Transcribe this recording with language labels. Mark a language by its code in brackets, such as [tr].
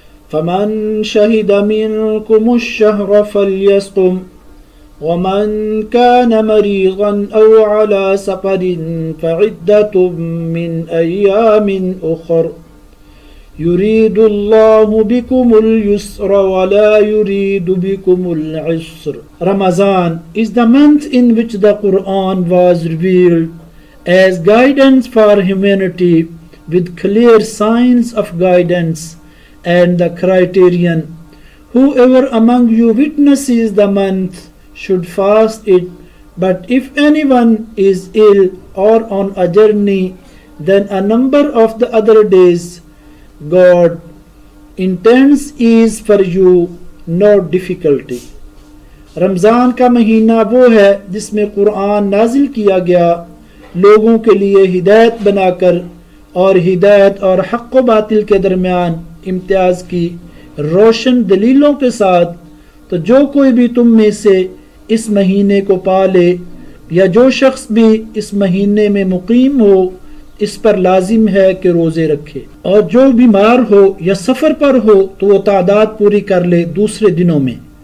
[ar] فمن شهد منكم الشهر فليصم ومن كان مريضا أو على سفر فعدة من أيام أخر يريد الله بكم اليسر ولا يريد بكم العسر. [en] Ramadan is the month in which the Quran was revealed as guidance for humanity with clear signs of guidance and the criterion. Whoever among you witnesses the month should fast it, but if anyone is ill or on a journey, then a number of the other days. God intends ease for you, not difficulty. [ur] رمضان کا مہینہ وہ ہے جس میں قرآن نازل کیا گیا لوگوں کے لیے ہدایت بنا کر اور ہدایت اور حق و باطل کے درمیان امتیاز کی روشن دلیلوں کے ساتھ. تو جو کوئی بھی تم میں سے اس مہینے کو پالے یا جو شخص بھی اس مہینے میں مقیم ہو اس پر لازم ہے کہ روزے رکھے، اور جو بیمار ہو یا سفر پر ہو تو وہ تعداد پوری کر لے دوسرے دنوں میں.